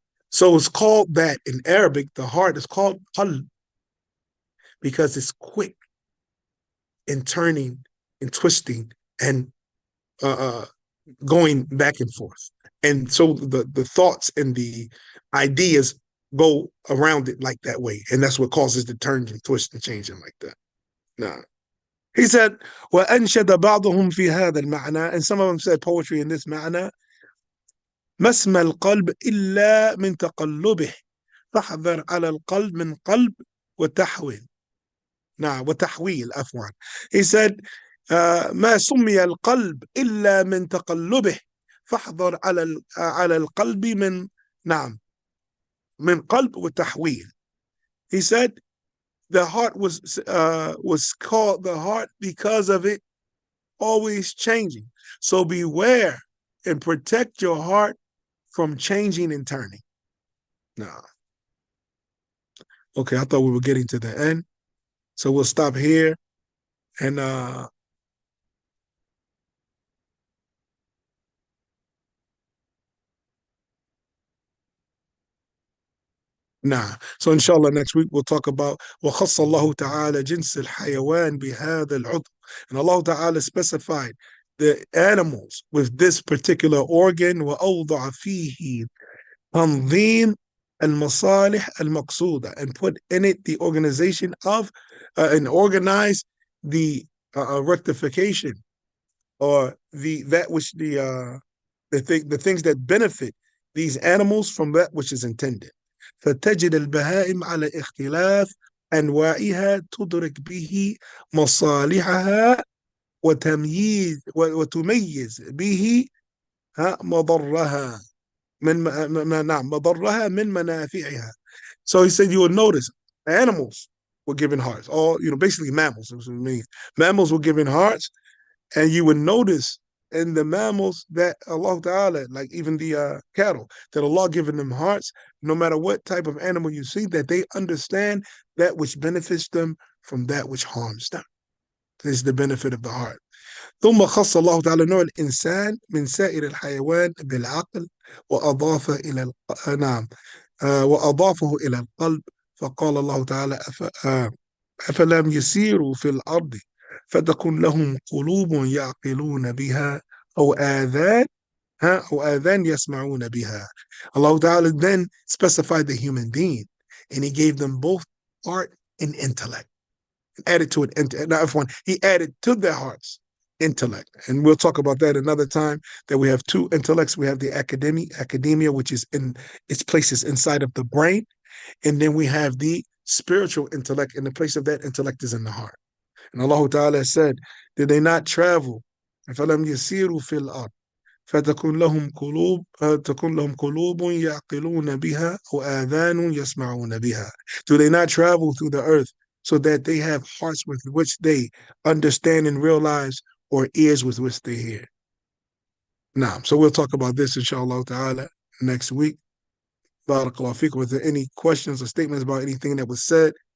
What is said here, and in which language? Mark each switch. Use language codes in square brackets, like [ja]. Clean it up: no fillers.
[en] So it's called that in Arabic, the heart is called qalb because it's quick in turning and twisting and going back and forth. And so the thoughts and the ideas go around it like that way. And that's what causes the turn and twist and change like that. Nah. He said, [ar] وأنشد بعضهم في هذا المعنى, [en] and some of them said poetry in this [ar] معنى, ما اسم القلب إلا من تقلبه فاحذر على القلب من قلب وتحويل. نعم وتحويل عفوا. [en] He said, [ar] ما سمي القلب إلا من تقلبه فاحذر على القلب من نعم من قلب وتحويل. [en] He said the heart was called the heart because of it always changing. So beware and protect your heart from changing and turning. Nah. Okay, I thought we were getting to the end. So we'll stop here and Nah. So inshallah next week we'll talk about [ar] وخص الله تعالى جنس الحيوان بهذا العضو. [en] And Allah Ta'ala specified the animals with this particular organ [ar] وأوضع فيه تنظيم المصالح المقصودة, [en] and put in it the organization of and organize the rectification, or that which the things that benefit these animals from that which is intended. [ar] فتجد البهائم على اختلاف أنواعها تدرك به مصالحها وتميز به مضرها نعم مضرها من منافعها. [en] So he said you will notice animals were given hearts, all basically mammals. That's what it means. Mammals were given hearts, and you would notice in the mammals that Allah Ta'ala, like even the cattle, that Allah given them hearts, no matter what type of animal you see, that they understand that which benefits them from that which harms them. This is the benefit of the heart. [ar] ثم خص الله تعالى نوع الإنسان من سائر الحيوان بالعقل وأضاف إلى نعم وأضافه إلى القلب. فقال الله تعالى أفلم يسيروا في الأرض فتكن لهم قلوب يعقلون بها أو آذان أو آذان يسمعون بها. [en] Allah Ta'ala then specified the human being, and He gave them both heart and intellect. Added to it, not F1, He added to their hearts intellect. And we'll talk about that another time, that we have two intellects. We have the academia, which is in its places inside of the brain. And then we have the spiritual intellect, and the place of that intellect is in the heart. And Allah Ta'ala said, did they not travel? [ar] فَلَمْ يَسِيرُوا فِي الْأَرْضِ فتكون لهم قلوب يعقلون بها أو آذان يسمعون بها. [en] Do they not travel through the earth so that they have hearts with which they understand and realize, or ears with which they hear? Now, so we'll talk about this inshallah ta'ala next week. Barakallahu fiqh. Was there any questions or statements about anything that was said?